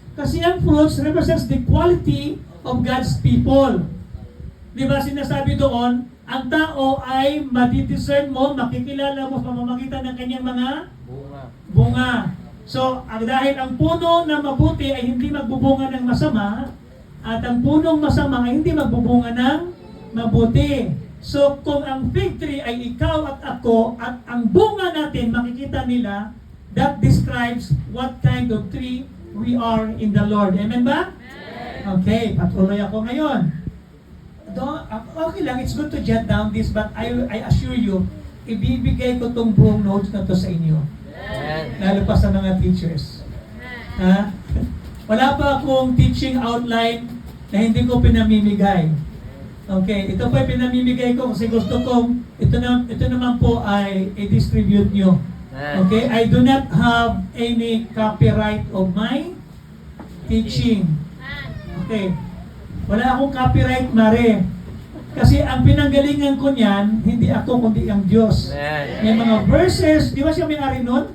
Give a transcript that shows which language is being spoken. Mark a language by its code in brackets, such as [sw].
[tl] Kasi ang [en] fruits represents the quality of God's people. [tl] Di ba sinasabi doon, ang tao ay madidiscern mo, makikilala mo sa pamamagitan ng kanyang mga bunga. So, dahil ang puno na mabuti ay hindi magbubunga ng masama, at ang punong masama ay hindi magbubunga ng mabuti. So, kung ang fig tree ay ikaw at ako, at ang bunga natin makikita nila, [en] that describes what kind of tree we are in the Lord. [tl] Amen ba? Okay, patuloy ako ngayon. Okay lang, [en] it's good to jot down this, but I assure you, [tl] ibibigay ko tong buong notes na to sa inyo. Lalo pa sa mga teachers. Ha? Wala pa akong teaching outline na hindi ko pinamimigay. Okay, ito po ay pinamimigay ko kasi gusto kong ito naman po ay i-distribute nyo. [en] Okay, I do not have any copyright of my teaching. [tl] Okay, wala akong copyright, Mare. Kasi ang pinanggalingan ko niyan, hindi ako kundi ang Diyos. May mga verses, di ba siya may-ari nun?